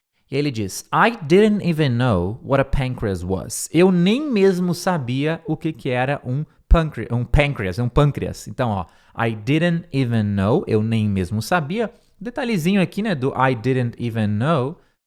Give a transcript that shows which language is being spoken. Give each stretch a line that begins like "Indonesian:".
Portuguese: E ele diz,
English: I didn't even know what a pancreas was.
Portuguese: Eu nem mesmo sabia o que era um pâncreas. Então, ó,
English: I didn't even know,
Portuguese: eu nem mesmo sabia. Detalhezinho aqui, né, do
English: I didn't even know.